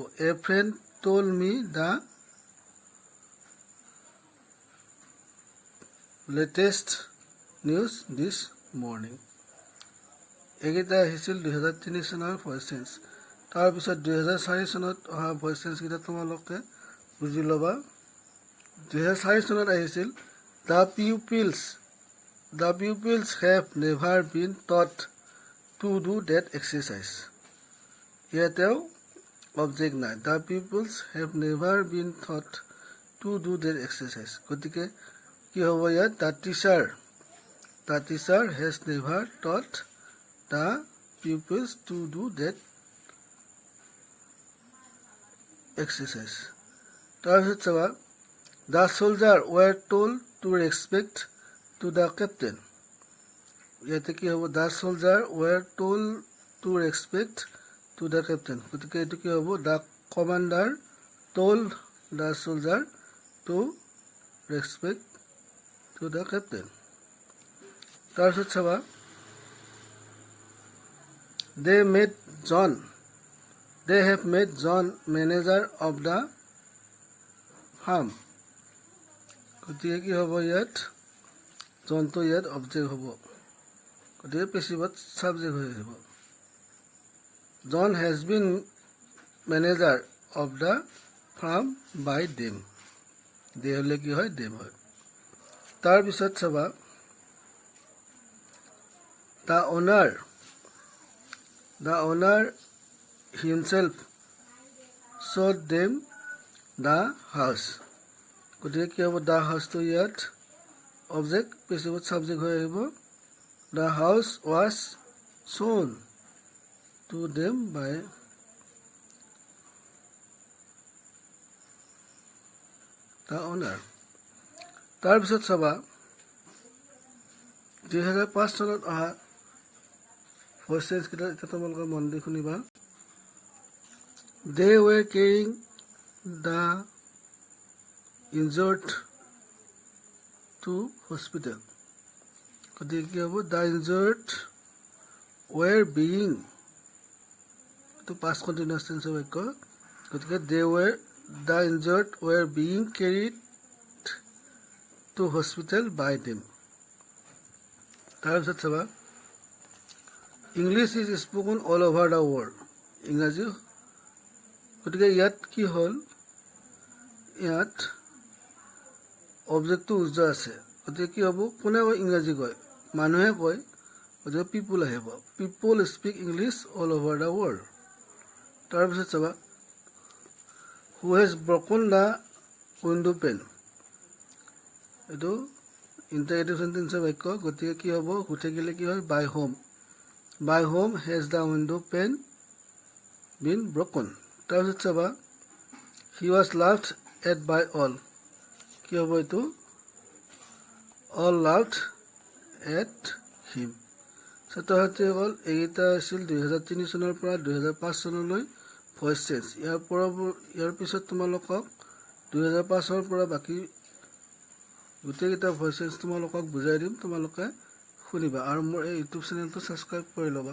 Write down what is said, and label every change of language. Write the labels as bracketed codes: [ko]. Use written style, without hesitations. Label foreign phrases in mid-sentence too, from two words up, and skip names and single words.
[en] A friend told me the latest news this morning. [as] এইকেইটা আহিছিল 2003 চনৰ [en] voice change. [as] তাৰপিছত 2004 চনত অহা [en] voice change [as] তোমালোকে বুজি ল'বা। [en] 2004 [as] চনত আহিছিল [en] the pupils have never been taught to do that exercise. [as] ইয়াতেও object নাই. [en] The pupils have never been taught to do their exercise. [as] গতিকে কি হ'ব ইয়াত? [en] The teacher has never taught the pupils to do that exercise. [as] তাৰপিছত চাবা, [en] the soldiers were told to respect to the captain. [as] ইয়াতে কি হ'ব? [en] The soldiers were told to respect to the captain. [as] গতিকে এইটো কি হ'ব? [en] The commander told the soldier to respect to the captain. [as] তাৰপিছত চাবা, [en] they have made John manager of the farm. [as] গতিকে কি হ'ব ইয়াত? জনটো ইয়াত অবজেক্ট হ'ব. গতিকে [en] passive subject [as] হৈ আহিব. [en] John has been manager of the farm by them. [as] they হ'লে কি হয়? them হয়. তাৰপিছত চাবা, [en] the owner himself showed them the house. [as] গতিকে কি হ'ব? [en] the house- [as] টো ইয়াত [en] object, passive subject [as] হৈ আহিব. [en] The house was shown to them by the owner. [as] তাৰপিছত চাবা, 2005 চনত অহা [en] voice change [as] কেইটা এতিয়া তোমালোকে মন দি শুনিবা. [en] They were carrying the injured to hospital. [as] গতিকে কি হ'ব? [en] The injured were being, to past continuous tense বাক্য. গতিকে the injured were being carried to hospital by them. [as] তাৰপিছত চাবা, [en] English is spoken all over the world. [as] ইংৰাজী. গতিকে ইয়াত কি হ'ল? ইয়াত অবজেক্টটো উজ্জ্ব আছে. গতিকে কি হ'ব? কোনে ইংৰাজী কয়? মানুহে কয়. গতিকে পিপুল আহিব. [en] People speak English all over the world. [as] তাৰপিছত চাবা, [en] who has broken the window pane. [as] এইটো [en] interrogative sentence [as] বাক্য. গতিকে কি হ'ব? who থাকিলে কি হয়? [en] by whom has the window pane been broken. [as] তাৰপিছত চাবা, [en] he was laughed at by all. [as] কি হ'ব এইটো? [en] all laughed at him. [as] ছাত্ৰ-ছাত্ৰীসকল, এইকেইটা আছিল 2003 চনৰ পৰা 2005 চনলৈ [en] voice change. [as] ইয়াৰ পিছত তোমালোকক 2005 পৰা বাকী গোটেইকেইটা [en] voice change [as] তোমালোকক বুজাই দিম. তোমালোকে শুনিবা আৰু মোৰ এই ইউটিউব চেনেলটো ছাবস্ক্ৰাইব কৰি ল'বা.